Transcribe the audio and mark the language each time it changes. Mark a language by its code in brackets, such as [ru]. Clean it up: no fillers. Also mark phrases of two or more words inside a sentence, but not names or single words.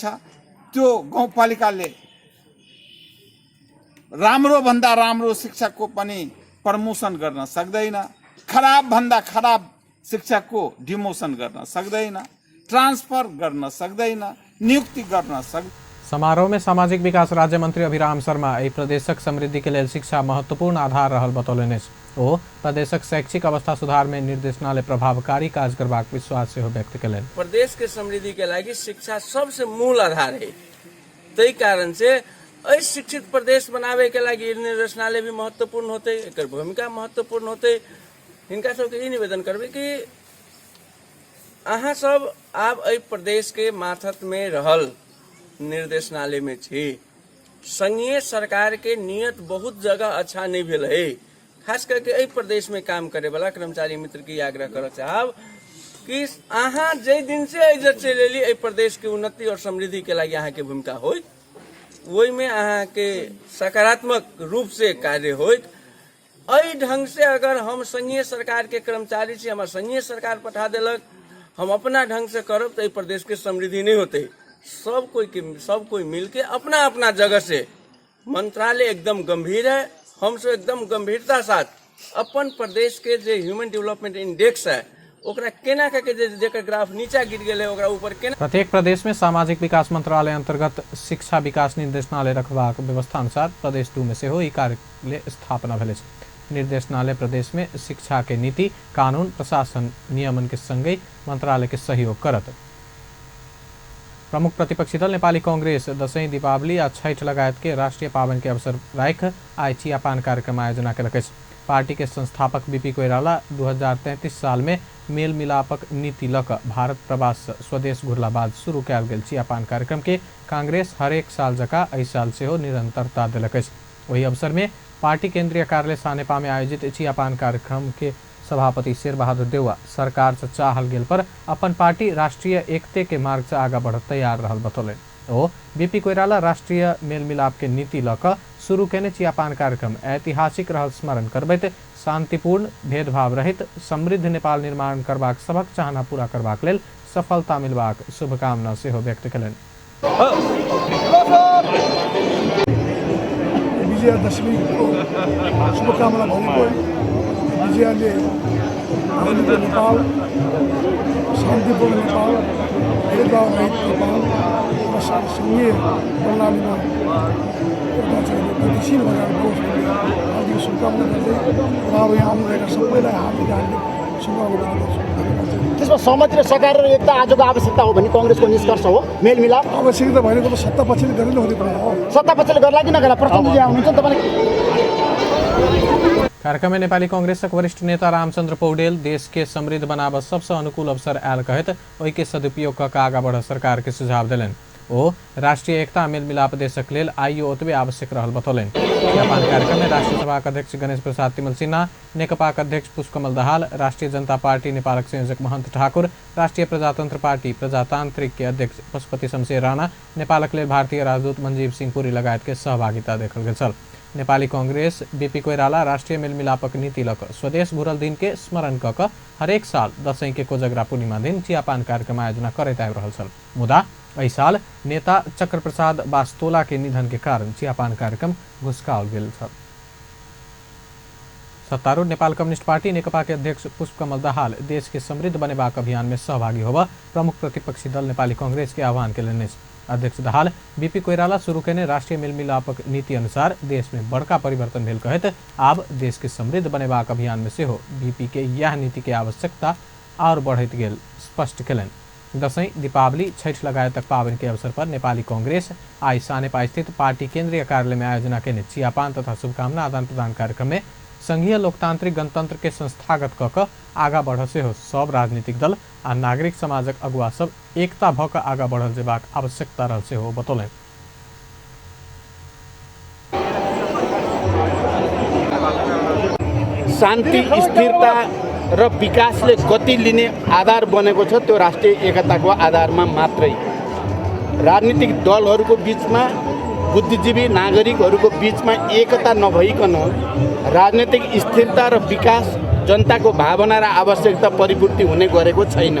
[ne] त्यो गाउँपालिकाले राम्रो भन्दा राम्रो शिक्षकको पनि प्रमोसन गर्न सक्दैन, खराब भन्दा खराब शिक्षकको डिमोसन गर्न सक्दैन, ट्रान्सफर गर्न सक्दैन, नियुक्ति गर्न सक्दैन। [mai] समारोह में सामाजिक विकास राज्य मंत्री अभिराम शर्मा एहि प्रदेशक समृद्धि के लेल शिक्षा महत्वपूर्ण आधार रहल बतौलनि। ओ प्रदेशक शैक्षिक अवस्था सुधार में निर्देशनालय प्रभावकारी काज करबाक विश्वास सेहो व्यक्त केलनि। प्रदेश के समृद्धि के लागि शिक्षा सबसे मूल आधार है। तै कारण से एहि शिक्षित प्रदेश बनावे के लागि निर्देशनालय भी महत्वपूर्ण होते, एकर भूमिका महत्वपूर्ण होते। हिनका सबके ई निवेदन करबे कि अहाँ सब आब एहि प्रदेश के माथत में रहल निर्देशनालय में छी। संघीय सरकार के नियत बहुत जगह अच्छा नहीं भेल है। खास करके एहि प्रदेश में काम करे वाला कर्मचारी मित्र की आग्रह कर चाहब कि अहाँ जे दिन से इज्जत से लेली एहि प्रदेश के उन्नति और समृद्धि के लागि अहाँ के भूमिका होइत, वही में अहाँ के सकारात्मक रूप से कार्य होइत। एहि ढंग से अगर हम संघीय सरकार के कर्मचारी छी, हमार संघीय सरकार पठा देलक, हम अपना ढंग से करब तो एहि प्रदेश के समृद्धि नहीं होते। सब कोई मिलके अपना अपना जगह से मंत्रालय एकदम गंभीर है। हम सब एकदम गंभीरता साथ अपन प्रदेश के जो [en] human development index [mai] है ओकरा केना के जेकर ग्राफ नीचा गिर गेल है ओकरा ऊपर केना। प्रत्येक प्रदेश में सामाजिक विकास मंत्रालय अंतर्गत शिक्षा विकास निर्देशनालय रखबाक व्यवस्था अनुसार प्रदेश 2 में सेहो ई कार्यालय स्थापना भेल अछि। निर्देशनालय प्रदेश में शिक्षा के नीति, कानून, प्रशासन, नियमन के संगे मंत्रालय के सहयोग करत। प्रमुख प्रतिपक्षी दल नेपाली कांग्रेस दशैं, दीपावली आ छठ लगायत के राष्ट्रीय पावन के अवसर राख आई चियापान कार्यक्रम आयोजना केलक। पार्टी के संस्थापक बीपी कोइराला 2033 साल में मेल मिलापक नीति लक भारत प्रवास स्वदेश घुरला बाद शुरू कयल गेल चियापान कार्यक्रम के कांग्रेस हरेक साल जकाँ एहि साल सेहो निरंतरता देलक। वही अवसर में पार्टी केंद्रीय कार्यालय सानेपा में आयोजित चियापान कार्यक्रम के सभापति शेर बहादुर देउवा सरकार से चाहल गेल पर अपन पार्टी राष्ट्रीय एकते के मार्ग से आगा बढ़ तैयार रहल बतौले। ओ बीपी कोइराला राष्ट्रीय मेल मिलाप के नीति लक शुरू केने चियापान कार्यक्रम ऐतिहासिक रहल स्मरण करबैत शांतिपूर्ण, भेदभाव रहित, समृद्ध नेपाल निर्माण करबाक सबक चाहना पूरा करबाक लेल सफलता मिलबाक शुभकामना सेहो व्यक्त केलनि। [ne] विजयादशमीको शुभकामना भनेको विजयले हामीले नेपाल, शान्तिपूर्ण नेपाल, भेदभाव रहित नेपाल र संघीय प्रणालीमा एउटा चाहिँ गतिशील भएर जाओस् भन्ने हार्दिक शुभकामना गर्दै अब यहाँ आउनुभएका सबैलाई हार्दिक शुभकामना गर्दछु। त्यसमा सहमति र सकार र एकता आजको आवश्यकता हो भन्ने कांग्रेसको निष्कर्ष हो। मेलमिलाप आवश्यकता भनेको त सत्ता पक्षले गरेर हुने कुरा हो। सत्ता पक्षले गर्ला कि नगर्ला प्रचण्डजी आउनुहुन्छ तपाईले। [mai] कार्यक्रम में नेपाली कांग्रेसक वरिष्ठ नेता रामचंद्र पौडेल देश के समृद्ध बनाब सबसे अनुकूल अवसर आयल कहत ओहि के सदुपयोग क आगा बढ़ सरकार के सुझाव दिलन। ओ राष्ट्रीय एकता मेलमिलाप देशक लेल आइयो ओतबे आवश्यक रहल बतौलनि। चियापान कार्यक्रम में राष्ट्रीय सभाका अध्यक्ष गणेश प्रसाद तिमल सिन्हा, नेकपाका अध्यक्ष पुष्पकमल दाहाल, राष्ट्रिय जनता पार्टी नेपालक संयोजक महन्त ठाकुर, राष्ट्रिय प्रजातन्त्र पार्टी प्रजातान्त्रिक के अध्यक्ष पशुपति शमशेर राणा, नेपालक लेल भारतीय राजदूत मनजीव सिंह पुरी लगायत के सहभागिता देखल गेल छल। नेपाली कांग्रेस बीपी कोइराला राष्ट्रीय मेलमिलापक नीति लक स्वदेश घुरल दिन के स्मरण कऽ हरेक साल दशैं के कोजगरा पूर्णिमा दिन चियापान कार्यक्रम आयोजना करैत आबि रहल छल। मुदा एहि साल नेता चक्र प्रसाद बास्तोला के निधन के कारण चियापान कार्यक्रम घुसकाओल गेल छल। सत्तारूढ़ नेपाल कम्युनिस्ट पार्टी नेकपा के अध्यक्ष पुष्पकमल दाहाल देश के समृद्ध बनेबाक अभियान में सहभागी होबा प्रमुख प्रतिपक्षी दल नेपाली कांग्रेस के आह्वान केलनि। अध्यक्ष दाहाल बीपी कोइराला शुरू केने राष्ट्रीय मेलमिलापक नीति अनुसार देश में बड़का परिवर्तन भेल कहैत आब देश के समृद्ध बनेबाक अभियान में सेहो बीपी के यह नीति के आवश्यकता और बढ़ैत गेल स्पष्ट केलनि। दशैं, दीपावली, छठ लगायतक पावनि के अवसर पर नेपाली कांग्रेस आई सानेपा स्थित पार्टी केंद्रीय कार्यालय में आयोजना केने चियापान तथा शुभकामना आदान प्रदान कार्यक्रम में संघीय लोकतांत्रिक गणतंत्र के संस्थागत कऽ आगा बढ़ सेहो सब राजनीतिक दल आ नागरिक समाजक अगुवा सब एकता भऽ कऽ आगा बढ़ल जेबाक आवश्यकता रहल सेहो बतौलनि। [ne] शान्ति, स्थिरता र विकासले गति लिने आधार बनेको छ त्यो राष्ट्रिय एकताको आधारमा मात्रै। राजनीतिक दलहरूको बिचमा, बुद्धिजीवी नागरिकहरूको बिचमा एकता नभइकन राजनीतिक स्थिरता र विकास, जनताको भावना र आवश्यकता परिपूर्ति हुने गरेको छैन।